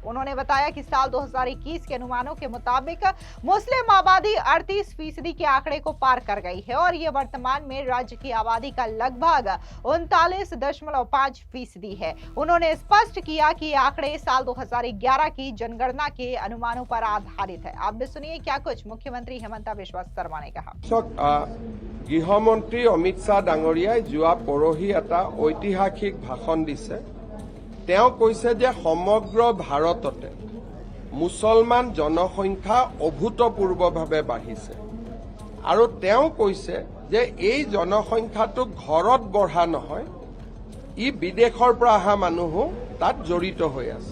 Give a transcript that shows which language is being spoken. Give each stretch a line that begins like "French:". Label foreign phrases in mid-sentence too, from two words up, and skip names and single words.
Hindi: उन्होंने बताया कि साल 2021 के अनुमानों के मुताबिक मुस्लिम आबादी 38% के आंकड़े को पार कर गई है और ये वर्तमान में राज्य की आबादी का लगभग 39.5% है। उन्होंने स्पष्ट किया कि आंकड़े साल 2011 की जनगणना के अनुमानों पर आधारित है। आप भी सुनिए क्या कुछ मुख्यमंत्री हेमंता बिस्वा शर्मा ने कहा।
Assamese: গৃহমন্ত্ৰী অমিত শাহ ডাঙৰীয়াই যোৱা পৰহি এটা ঐতিহাসিক ভাষণ দিছে। তেওঁ কৈছে যে সমগ্ৰ ভাৰততে মুছলমান জনসংখ্যা অভূতপূৰ্বভাৱে বাঢ়িছে আৰু তেওঁ কৈছে যে এই জনসংখ্যাটো ঘৰত বঢ়া নহয়, ই বিদেশৰ পৰা অহা মানুহো তাত জড়িত হৈ আছে।